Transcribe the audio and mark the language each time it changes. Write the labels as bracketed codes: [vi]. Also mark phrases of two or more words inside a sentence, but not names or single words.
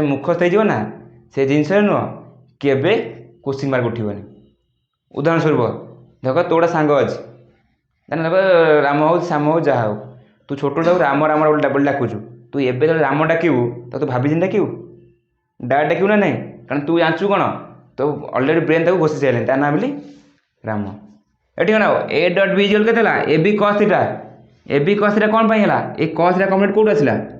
[or] ମୁଖସ୍ଥ ହେଇଯିବ ନା ସେ ଜିନିଷରେ ନୁହଁ କେବେ [en] question mark [or] ଉଠିବନି ଉଦାହରଣ ସ୍ୱରୂପ ଦେଖ ତୋ ଗୋଟେ ସାଙ୍ଗ ଅଛି ଦେଖ ରାମ ହଉ ଶ୍ୟାମ ହଉ ଯାହା ହଉ ତୁ ଛୋଟରୁ ତାକୁ ରାମ ରାମ ବୋଲି ଡାକୁଛୁ ତୁ ଏବେ ଯେତେବେଳେ ରାମ ଡାକିବୁ ତ ତୁ ଭାବିଚିନ୍ତି ଡାକିବୁ ଡାଇରେକ୍ଟ ଡାକିବୁ ନା ନାହିଁ କାରଣ ତୁ ଜାଣିଛୁ କ'ଣ ତ ଅଲରେଡ଼ି ବ୍ରେନ୍ ତାକୁ ଘୋଷି ସାରିଲାଣି ତା ନାଁ ବୋଲି ରାମ ଏଠି କ'ଣ A · B = କେତେ ହେଲା AB cos θ AB cos θ କ'ଣ ପାଇଁ ହେଲା ଏ cos θ କମ୍ପୋନେଣ୍ଟ କେଉଁଠୁ ଆସିଲା